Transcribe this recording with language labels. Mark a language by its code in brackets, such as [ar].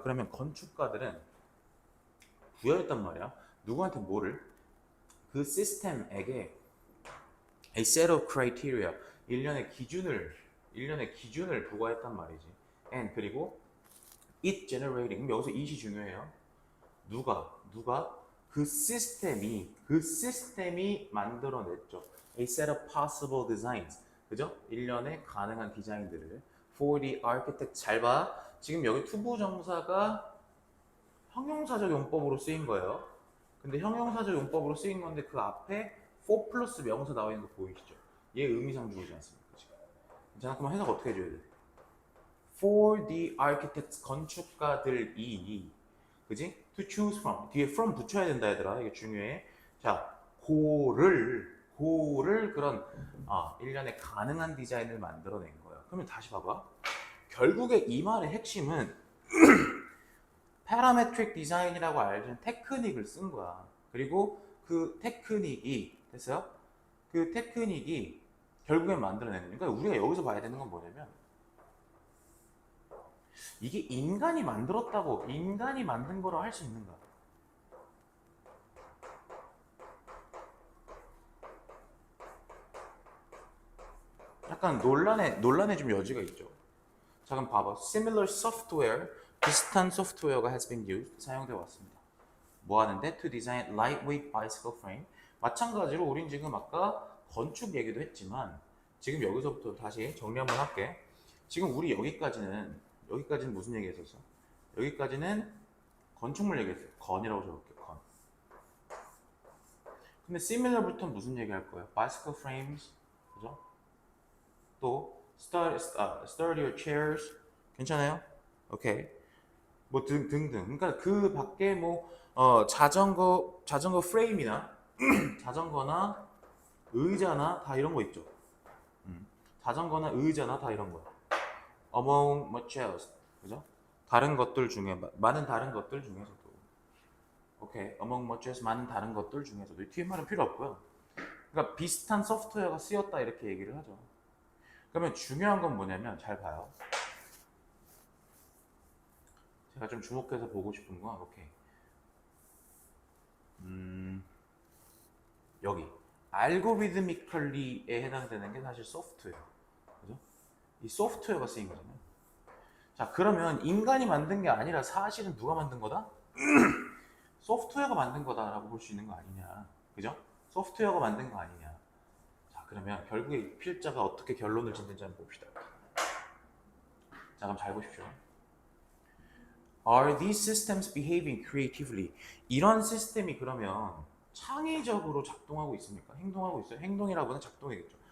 [ko] 그러면 건축가들은 부여했단 말이야. 누구한테 뭐를? 그 시스템에게 [en] a set of criteria. [ko] 일련의 기준을 부과했단 말이지. [en] And 그리고 it generating. [ko] 여기서 it이 중요해요. 누가 그 시스템이 만들어냈죠. [en] A set of possible designs. [ko] 그죠? 일련의 가능한 디자인들을 [en] for the architect. [ko] 잘 봐. 지금 여기 투부정사가 형용사적 용법으로 쓰인 거예요. 근데 형용사적 용법으로 쓰인 건데 그 앞에 for 플러스 명사 나와 있는 거 보이시죠? 얘 의미상주의지 않습니까? 지금. 자, 그럼 해석 어떻게 해줘야 돼? [en] For the architects [ko] 건축가들이 그지? [en] To choose from. [ko] 뒤에 from 붙여야 된다 얘들아. 이게 중요해. 자, 고를 그런 일련의 가능한 디자인을 만들어낸 거야. 그러면 다시 봐봐. 결국에 이 말의 핵심은 parametric design이라고 알려진 테크닉을 쓴 거야. 그리고 그 테크닉이 됐어요? 그 테크닉이 결국엔 만들어내는. 그러니까 우리가 여기서 봐야 되는 건 뭐냐면 이게 인간이 만들었다고 인간이 만든 거로 할 수 있는가? 약간 논란의 좀 여지가 있죠. 자, 그럼 봐봐. [en] Similar software, [ko] 비슷한 소프트웨어가 [en] has been used, [ko] 사용되어 왔습니다. 뭐 하는데? [en] To design lightweight bicycle frame. [ko] 마찬가지로 우린 지금 아까 건축 얘기도 했지만 지금 여기서부터 다시 정리 한번 할게. 지금 우리 여기까지는 무슨 얘기 했었어? 여기까지는 건축물 얘기했어요. 건이라고 적을게요. 건. 근데 similar부터 무슨 얘기 할 거예요? [en] bicycle frames, 그죠? [ko] 또 [en] sturdier chairs, [ko] 괜찮아요? 오케이. 뭐 등등. 그러니까 그 밖에 뭐 자전거 프레임이나 자전거나 의자나 다 이런 거 있죠. 자전거나 의자나 다 이런 거. [en] Among much else, 그죠? [ko] 다른 것들 중에 많은 다른 것들 중에서도. 오케이. [en] Among much else, [ko] 많은 다른 것들 중에서도. 이 뒤에 말은 필요 없고요. 그러니까 비슷한 소프트웨어가 쓰였다 이렇게 얘기를 하죠. 그러면 중요한 건 뭐냐면 잘 봐요. 제가 좀 주목해서 보고 싶은 건 오케이. 여기 알고리드미컬리에 해당되는 게 사실 소프트웨어. 그죠? 이 소프트웨어가 쓰인 거잖아요. 자, 그러면 인간이 만든 게 아니라 사실은 누가 만든 거다? 소프트웨어가 만든 거다라고 볼 수 있는 거 아니냐. 그죠? 소프트웨어가 만든 거 아니냐. 자, 그러면 결국에 이 필자가 어떻게 결론을 짓는지 한번 봅시다. 자, 그럼 잘 보십시오. [en] Are these systems behaving creatively? [ko] 이런 시스템이 그러면 창의적으로 작동하고 있습니까? 행동하고 있어요? 행동이라고는 작동이겠죠.